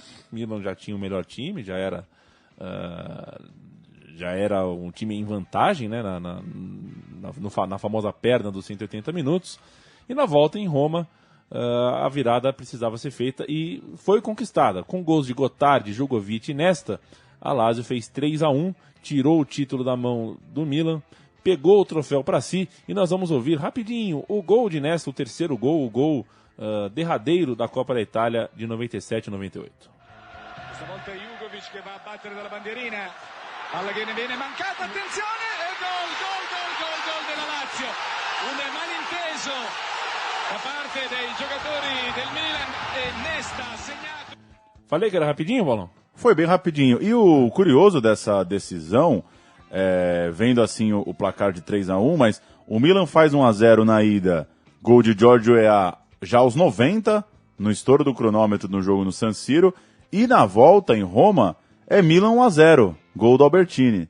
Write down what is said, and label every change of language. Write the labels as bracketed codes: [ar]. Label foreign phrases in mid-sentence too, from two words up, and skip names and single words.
[pt] O Milan já tinha o melhor time, já era um time em vantagem, né, na famosa perna dos 180 minutos, e na volta em Roma a virada precisava ser feita e foi conquistada, com gols de Gottardi, Jugovic e Nesta. A Lazio fez 3-1, tirou o título da mão do Milan, pegou o troféu para si, e nós vamos ouvir rapidinho o gol de Nesta, o terceiro gol, o gol derradeiro da Copa da Itália de 97-98. [it] Stavolta Jugovic che va a battere dalla bandierina, palla che ne viene mancata, attenzione, e gol della Lazio, un malinteso da parte dei giocatori del Milan e Nesta ha segnato. [pt] Falei que era rapidinho, Bolão? Foi bem rapidinho. E o curioso dessa decisão, vendo assim o placar de 3-1, mas o Milan faz 1-0 na ida, gol de Giorgio Weah já aos 90, no estouro do cronômetro no jogo no San Siro, e na volta em Roma é Milan 1-0, gol do Albertini.